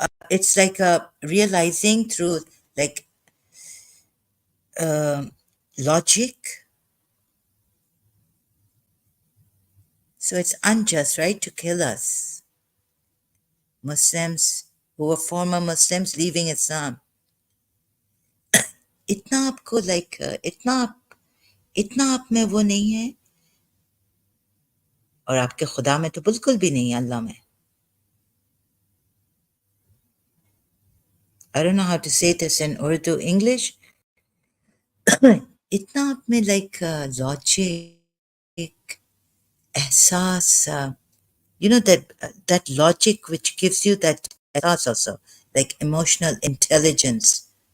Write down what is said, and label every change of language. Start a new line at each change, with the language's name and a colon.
English: It's like realizing through like logic. So it's unjust, right, to kill us. Muslims who were former Muslims leaving Islam.
Hindi: इतना आपको like इतना आप में वो नहीं है और आपके खुदा में तो बिल्कुल भी नहीं है अल्लाह में.
English: I don't know how to say this in Urdu, English.
Hindi: इतना आप में
English: like logic, एहसास, you know that logic which gives you that ehsas also, like emotional intelligence.